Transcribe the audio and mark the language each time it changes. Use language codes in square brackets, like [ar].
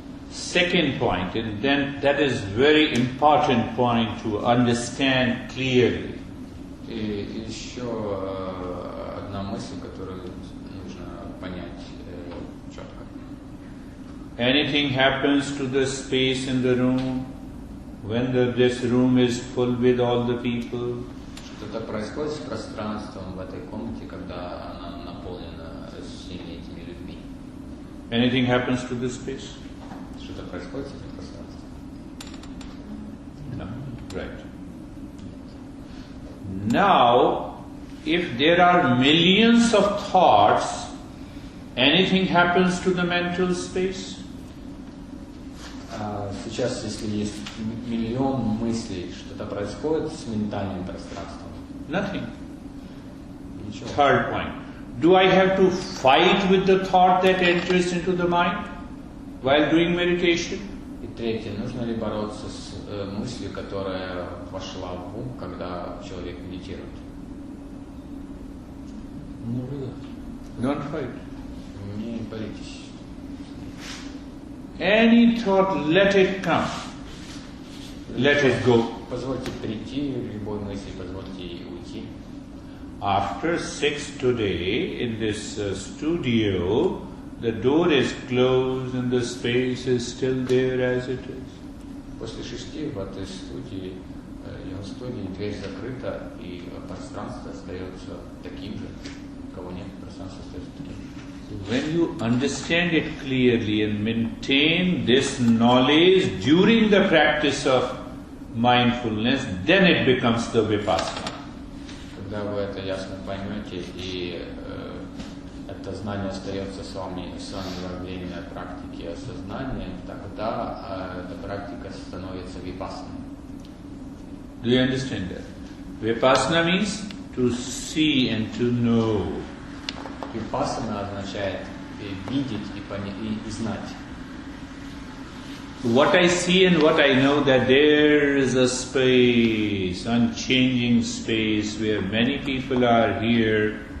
[en] Second point, and then that is very important point to understand clearly. [ru] И еще одна мысль, которую нужно понять четко. [en] anything happens to the space in the room, when this room is full with all the people, [ru] что-то происходит с пространством в этой комнате, когда она наполнена всеми этими людьми. [en] anything happens to the space? [ru] Что-то происходит с этим пространством. [en] No, right. Now, if there are millions of thoughts, anything happens to the mental space? [ru] Сейчас, если есть миллион мыслей, что-то происходит с ментальным пространством? [en] Nothing. [ru] Ничего. [en] Third point. Do I have to fight with the thought that enters into the mind while doing meditation? [ru] И третье. Нужно ли бороться с мыслью, которая вошла в ум, когда человек медитирует? [en] Don't fight. [ru] Не боритесь. [en] Any thought, let it come. Let it go. [ru] Позвольте прийти любой мысли, позвольте ей уйти. [en] After 6 today, in this studio, the door is closed and the space is still there as it is. [ru] После 6 в этой студии, дверь закрыта, и пространство остается таким же. Кого нет, пространство остается таким же. [en] When you understand it clearly and maintain this knowledge during the practice of mindfulness, then it becomes the vipassana. [ru] Когда вы это ясно поймете, и это знание остается с вами во время практики осознания, тогда эта практика становится випассаной. [en] Do you understand that? Vipassana means to see and to know. [ru] Випассана означает видеть и знать. [en] What I see and what I know, that there is a space, unchanging space, where many people are here.